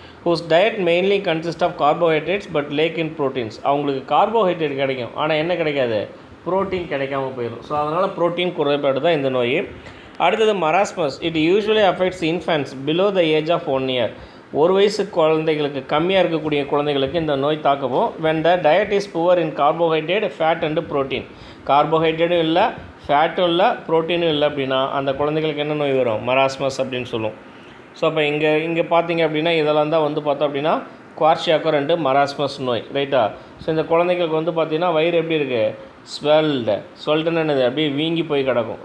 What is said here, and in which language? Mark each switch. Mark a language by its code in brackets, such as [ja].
[en] Whose diet mainly consist of carbohydrates but lack in proteins. [ta] அவங்களுக்கு carbohydrate கிடைக்கும், ஆனால் என்ன கிடைக்காது, ப்ரோட்டீன் கிடைக்காம போயிடும். ஸோ அதனால் ப்ரோட்டீன் குறைபாடு தான் இந்த நோய். அடுத்தது marasmus. [en] It usually affects infants below the age of 1 year. [ta] ஒரு வயசு குழந்தைகளுக்கு, கம்மியாக இருக்கக்கூடிய குழந்தைகளுக்கு இந்த நோய் தாக்கவும். [en] when the diet is poor in carbohydrate, fat and protein. [ta] கார்போஹைட்ரேட்டும் இல்லை, ஃபேட்டும் இல்லை, ப்ரோட்டீனும் இல்லை அப்படின்னா அந்த குழந்தைகளுக்கு என்ன நோய் வரும், மராஸ்மஸ் அப்படின்னு சொல்லுவோம். ஸோ அப்போ இங்கே பார்த்தீங்க அப்படின்னா இதெல்லாம் தான் வந்து பார்த்தோம் அப்படின்னா குவார்ஷியாக்கர் அண்டு மராஸ்மஸ் நோய். ரைட்டா, ஸோ இந்த குழந்தைங்களுக்கு வந்து பார்த்திங்கன்னா வயிறு எப்படி இருக்குது, ஸ்வெல்டுன்னு என்னது, அப்படியே வீங்கி போய் கிடக்கும்.